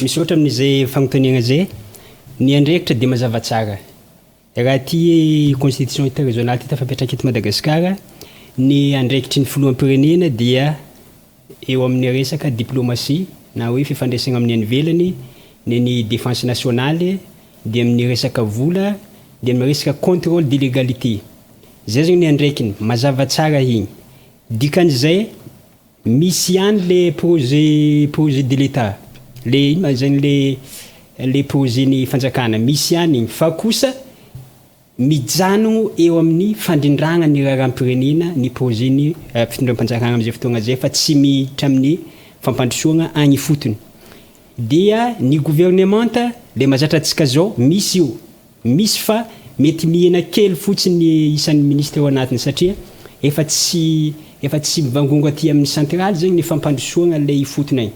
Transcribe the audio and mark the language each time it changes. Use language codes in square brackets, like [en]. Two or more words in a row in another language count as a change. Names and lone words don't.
[mg] Misy ohatra amin'izay fagnontaniana zay ny andraikitra dia mazava tsara raha ty [fr] constitution interrégionale [mg] ty tafapetraka eto Madagasikara, ny andraikitry ny filoham-pirenena dia eo amin'ny resaka diplomatie na hoe fifandraisana amin'ny anivelany, ny [fr] défense nationale, [mg] dia amin'ny resaka vola, dia amin'ny resaka [fr] contrôle de légalité. [mg] Zay zany ny andraikiny mazava tsara igny. Dikan'izay misy ihany [fr] le projet de l'État, [mg] le zany [fr] le projet [mg] ny fanjakana misy ihany igny, fa kosa mijanogno eo amin'ny fandrindragna ny raharam-pirenena ny projet ny fitondram-panjakana am'izay fotoagna zay fa tsy miditra amin'ny fampandrosoagna agny fotony. Dia ny gouvernemanta le mazatra antsika zao misy io, misy fa mety mihena kely fotsiny isan'ny ministre ao anatiny satria efa tsy mivangongo aty amin'ny centrale zegny ny fampandrosoagna le fotony agny.